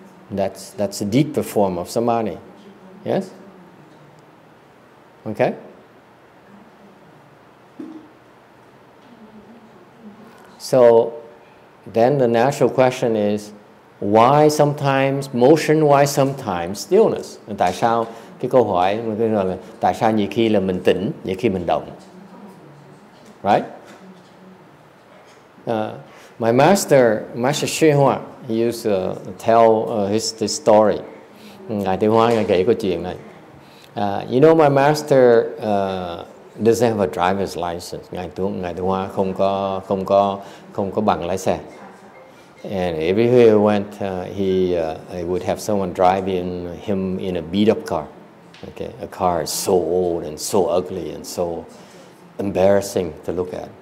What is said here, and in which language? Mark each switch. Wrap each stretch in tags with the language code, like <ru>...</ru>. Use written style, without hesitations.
<en>That's a deeper form of samadhi. Yes? Okay? So then the natural question is, why sometimes motion, why sometimes stillness?</en> <vi>Tại sao, cái câu hỏi là tại sao nhiều khi là mình tĩnh, nhiều khi mình động? Right?</vi> <en>My Master YongHua, he used to tell his story.</en> <vi>Ngài Tiêu Hoa ngài kể câu chuyện này.</vi> <en>You know, my Master doesn't have a driver's license.</en> <vi>Ngài Tiêu Hoa không có bằng lái xe.</vi> <en>And everywhere he went, he would have someone driving him in a beat-up car. Okay, a car is so old and so ugly and so embarrassing to look at.</en>